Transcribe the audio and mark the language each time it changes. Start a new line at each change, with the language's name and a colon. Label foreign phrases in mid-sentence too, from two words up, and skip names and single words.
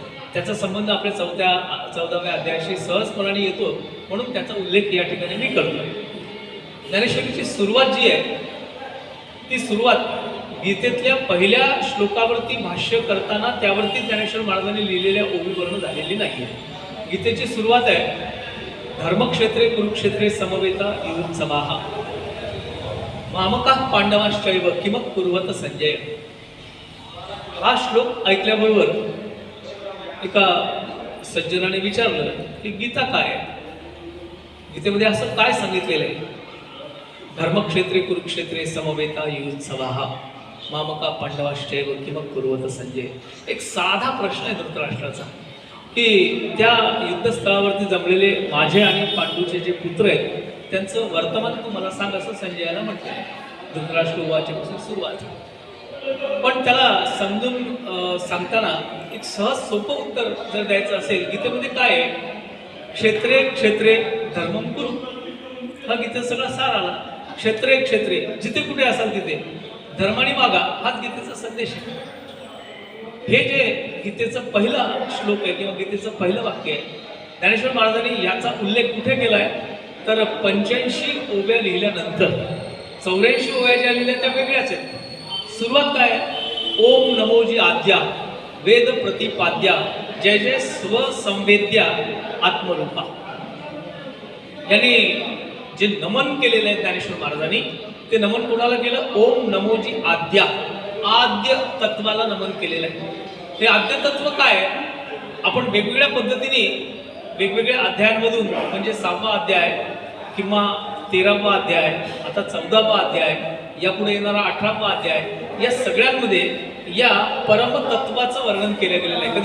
Marathi: त्याचा संबंध आपल्या 14व्या अध्यायाशी सहजपणाने येतो, म्हणून त्याचा उल्लेख या ठिकाणी मी करतो. ज्ञानेश्वरीची सुरुवात जी आहे ती सुरुवात गीतेतल्या पहिल्या श्लोकावरती भाष्य करताना त्यावरती ज्ञानेश्वर महाराजांनी लिहिलेल्या ओवीवरून झालेली नाही आहे. गीतेची सुरुवात आहे,
Sanskrit: धर्मक्षेत्रे कुरुक्षेत्रे समवेता युत्सवाः मामकाः पांडवाश्चैव किम कुर्वत संजय.
Marathi: हा श्लोक ऐकल्याबरोबर एका सज्जनाने विचारलं की गीता काय आहे, गीतेमध्ये असं काय सांगितलेलं आहे.
Sanskrit: धर्मक्षेत्रे कुरुक्षेत्रे समवेता युत्सवाः मामका पांडवाश्चैव किम कुर्वत संजय.
Marathi: एक साधा प्रश्न आहे धृतराष्ट्राचा की त्या युद्धस्थळावरती जमलेले माझे आणि पांडूचे जे पुत्र आहेत त्यांचं वर्तमान तू मला सांग, असं संजयाला म्हटलं. धृतराष्ट्र उवाचेपासून सुरुवात. पण त्याला समजून सांगताना एक सहज सोपं उत्तर जर द्यायचं असेल, गीतेमध्ये काय आहे,
Sanskrit: क्षेत्रे क्षेत्रे धर्मम कुरु,
Marathi: हा गीतेचा सगळा सार आला.
Sanskrit: क्षेत्रे क्षेत्रे
Marathi: जिथे कुठे असाल तिथे धर्माने वागा, हाच गीतेचा संदेश आहे. हे जे गीतेचं पहिला श्लोक आहे किंवा गीतेचं पहिलं वाक्य आहे, ज्ञानेश्वर महाराजांनी याचा उल्लेख कुठे केला आहे तर 85 ओव्या लिहिल्यानंतर. 84 ओव्या ज्या लिहिल्या त्या वेगळ्याच आहेत. सुरुवात काय आहे, ओम नमोजी आद्या वेद प्रतिपाद्या जय जय स्वसंवेद्या आत्मरूपा. यांनी जे नमन केलेलं आहे ज्ञानेश्वर महाराजांनी, ते नमन कोणाला केलं, ओम नमोजी आद्या, आद्य तत्वाला नमन केलेलं आहे. हे आद्य तत्व काय आहे, आपण वेगवेगळ्या पद्धतीने वेगवेगळ्या अध्यायांमधून, म्हणजे 6वा अध्याय किंवा 13वा अध्याय, आता 14वा अध्याय, यापुढे येणारा 18वा अध्याय, या सगळ्यांमध्ये या परमतत्वाचं वर्णन केलं गेलेलं आहे.